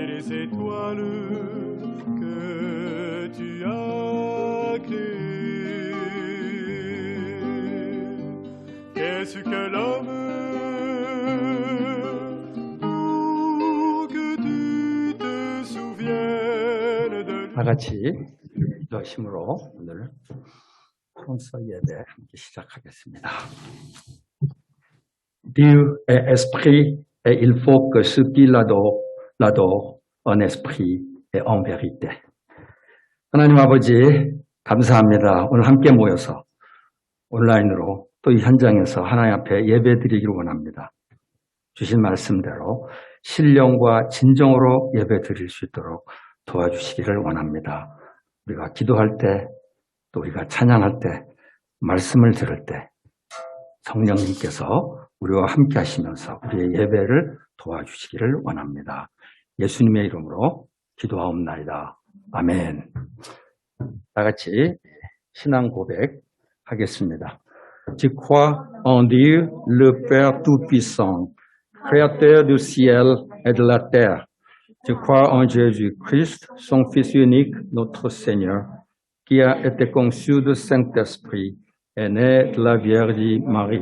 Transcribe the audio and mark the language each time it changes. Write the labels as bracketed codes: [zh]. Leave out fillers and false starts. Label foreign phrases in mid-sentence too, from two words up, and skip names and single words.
[fr] étoiles que tu as créées. Qu'est-ce que l'homme pour que tu te souviennes de lui? [ko] 다 같이 기도 힘으로 오늘 혼서 예배 함께 시작하겠습니다. [fr] Dieu est esprit et il faut que ceux qui l'adorent en esprit et en vérité. [ko] 하나님 아버지 감사합니다. 오늘 함께 모여서 온라인으로 또 이 현장에서 하나님 앞에 예배드리기를 원합니다. 주신 말씀대로 신령과 진정으로 예배드릴 수 있도록 도와주시기를 원합니다. 우리가 기도할 때, 또 우리가 찬양할 때, 말씀을 들을 때 성령님께서 우리와 함께 하시면서 우리의 예배를 도와주시기를 원합니다. 예수님의 이름으로 기도하옵나이다. 아멘. 다 같이 신앙 고백하겠습니다. [fr] Je crois en Dieu, le Père Tout-Puissant, Créateur du ciel et de la terre. Je crois en Jésus-Christ, son Fils unique, notre Seigneur, qui a été conçu du Saint-Esprit et né de la Vierge Marie.